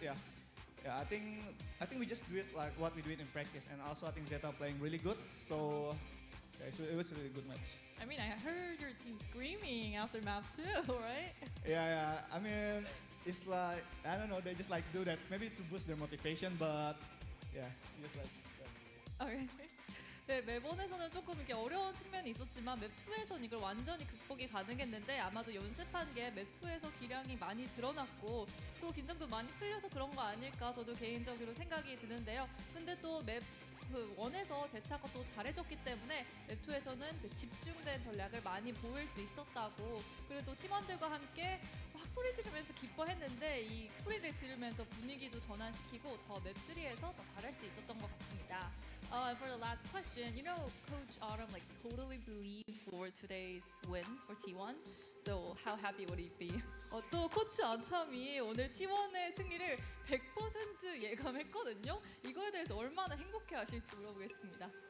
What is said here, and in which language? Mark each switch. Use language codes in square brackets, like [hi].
[en] Yeah, I think we just do it like what we do it in practice. And also I think ZETA playing really good. So Yeah, it was a really good match. I mean, I heard your team screaming after map 2, right? Yeah. I mean, it's like I don't know. They just like do that maybe to boost their motivation, but yeah, just like. Okay. [ko] 네, 맵 1에서는 조금 이렇게 어려운 측면이 있었지만 맵 2에서는 이걸 완전히 극복이 가능했는데 아마도 연습한 게 맵 2에서 기량이 많이 드러났고 또 긴장도 많이 풀려서 그런 거 아닐까 저도 개인적으로 생각이 드는데요. 근데 또 맵 1에서 제타가 또 잘해줬기 때문에 맵 2에서는 그 집중된 전략을 많이 보일 수 있었다고 그리고 또 팀원들과 함께 막 소리 지르면서 기뻐했는데 이 소리를 지르면서 분위기도 전환시키고 더 맵 3에서 더 잘할 수 있었던 것 같습니다. [en] For the last question, you know, Coach Autumn like totally believed for today's win for T1. So how happy would he be? [ko] 또 코치 아참이 오늘 T1의 승리를 100% 예감했거든요. 이거에 대해서 얼마나 행복해하실지 물어보겠습니다.